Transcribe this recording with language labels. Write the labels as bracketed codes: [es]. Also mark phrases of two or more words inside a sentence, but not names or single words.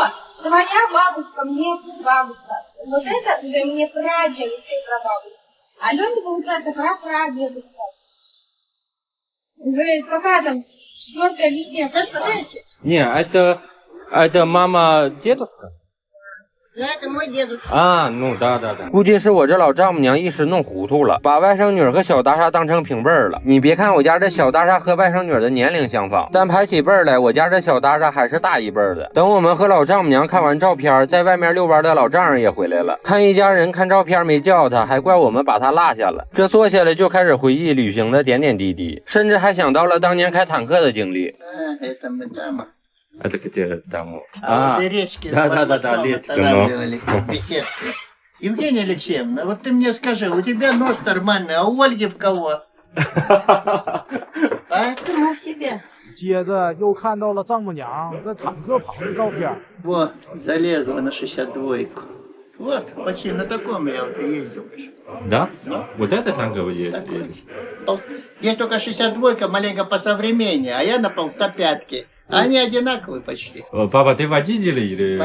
[ru] Твоя бабушка, мне бабушка. Вот это уже мне прадедушка и прабабушка. А Лёне, получается, прапрадедушка. Уже какая там 4-я линия. Да, смотри, Не, это мама дедушка? да, это мой дедушка. [zh] 啊，估计是我这老丈母娘一时弄糊涂了，把外甥女和小大厦当成平辈儿了。你别看我家这小大厦和外甥女的年龄相仿，但排起辈儿来，我家这小大厦还是大一辈儿的。等我们和老丈母娘看完照片，在外面遛弯的老丈人也回来了，看一家人看照片没叫他，还怪我们把他落下了。这坐下来就开始回忆旅行的点点滴滴，甚至还想到了当年开坦克的经历。 [ru] Это мы там Это где там? возле речки да, под мостом Лечка, останавливались, в беседке. Евгения Алексеевна, вот ты мне скажи, у тебя нос нормальный, а у Ольги в кого? А? Саму себе. [zh] 接着又看到了丈母娘在坦克旁的照片。 [ru] Вот, залезла на 62-ку. Вот, почти на таком я вот и ездил. Да? Вот это танковый есть. Такой. Здесь только 62-ка маленько посовременнее, а я на полстопятки. Они одинаковые почти. Папа, ты водитель или?